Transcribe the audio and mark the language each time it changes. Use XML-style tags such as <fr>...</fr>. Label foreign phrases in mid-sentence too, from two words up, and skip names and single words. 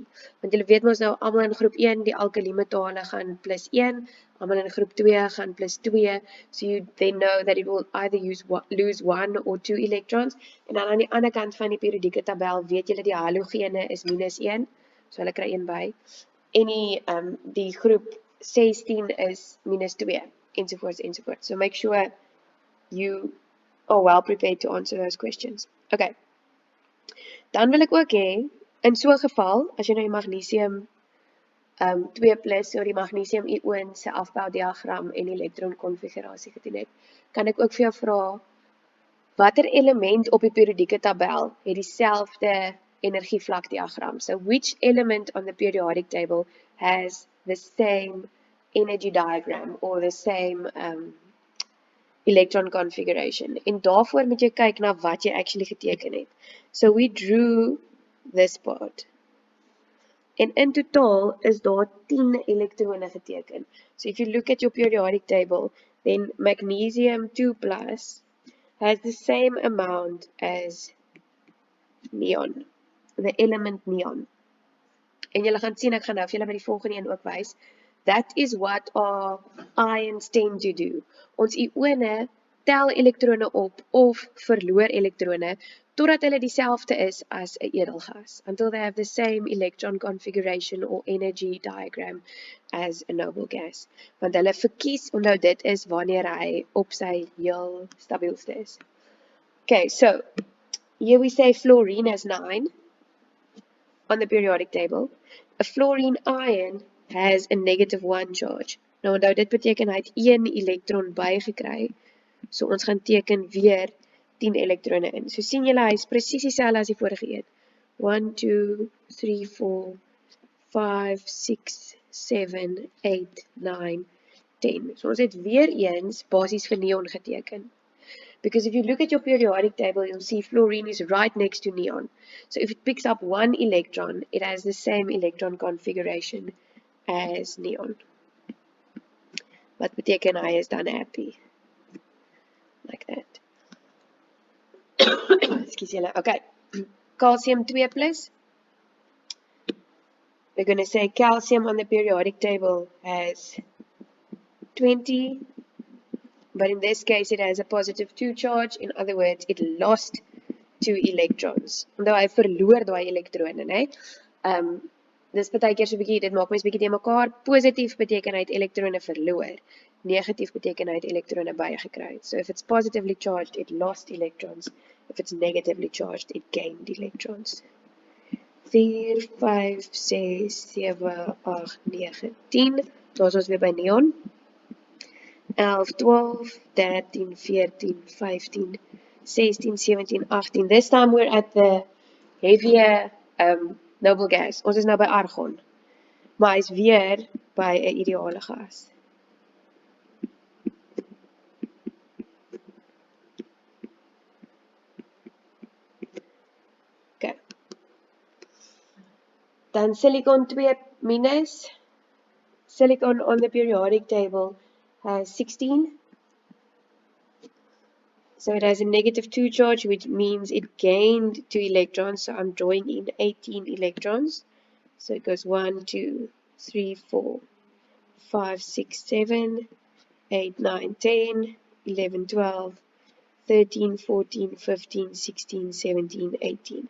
<af>Want julle weet mos nou almal in groep 1 die alkali metale gaan plus 1, almal in groep 2 gaan plus 2.</af> <en>So you then know that it will either lose 1 or 2 electrons.</en> <af>En dan aan die ander kant van die periodieke tabel weet julle die halogene is minus 1. So hulle kry 1 by. En die groep 16 is minus 2, ensovoorts, ensovoorts.</af> <en>So make sure you are well prepared to answer those questions. Okay.</en> <af>Dan wil ek ook hê, in so 'n geval, as jy nou die magnesium 2 plus oor die magnesium ion se afboudiagram en elektron konfigurasie gedoen het, kan ek ook vir jou vra, watter element op die periodieke tabel het dieselfde energievlakdiagram?</af> <en>So which element on the periodic table has the same energy diagram or the same electron configuration?</en> <af>En daarvoor moet jy kyk na wat jy actually geteken het.</af> <en>So we drew this part.</en> <af>En in totaal is daar 10 elektrone geteken.</af> <en>So if you look at your periodic table, then magnesium 2 plus has the same amount as neon, the element neon.</en> <af>En julle gaan sien, ek gaan nou vir julle by die volgende een ook wys.</af> <en>That is what our ions tend to do.</en> <af>Ons ione tel elektrone op of verloor elektrone totdat hulle dieselfde is as 'n edelgas,</af> <en>until they have the same electron configuration or energy diagram as a noble gas.</en> <af>Want hulle verkies, onthou dit is wanneer hy op sy heel stabielste is.</af> <en>Okay, so here we say fluorine has 9 on the periodic table. A fluorine ion has a negative 1 charge. Nou onthou dit beteken hy het 1 elektron bygekry. So ons gaan teken weer 10 elektrone in. So sien julle, hy is presies dieselfde as die vorige een. 1, 2, 3, 4, 5, 6, 7, 8, 9, 10. So ons het weer eens basies vir neon geteken. Because if you look at your periodic table, you'll see fluorine is right next to neon. So if it picks up 1 electron, it has the same electron configuration as neon.</en> <af>Wat beteken hy is dan happy?</af> <en>Like that. Excuse julle. Okay. Calcium 2 plus. We're going to say calcium on the periodic table has 20, but in this case it has a positive 2 charge. In other words, it lost 2 electrons.</en> <af>Omdat hy verloor daai elektrone, né? Dis partykeer so 'n bietjie, dit maak mens bietjie te mekaar. Positief beteken hy het elektrone verloor. Negatief beteken hy het elektrone bygekry.</af> <en>So if it's positively charged, it lost electrons. If it's negatively charged, it gained electrons. 4, 5, 6, 7, 8, 9, 10.</en> <af>Daar's ons weer by neon. 11, 12, 13, 14, 15, 16, 17, 18.</af> <en>This time we're at the heavier noble gas.</en> <af>Ons is nou by argon. Maar hy is weer by 'n ideale gas. Okay. Dan silicon 2 minus.</af> <en>Silicon on the periodic table has 16. So it has a negative 2 charge, which means it gained 2 electrons. So I'm drawing in 18 electrons. So it goes 1, 2, 3, 4, 5, 6, 7, 8, 9, 10, 11, 12, 13, 14, 15, 16, 17, 18.</en>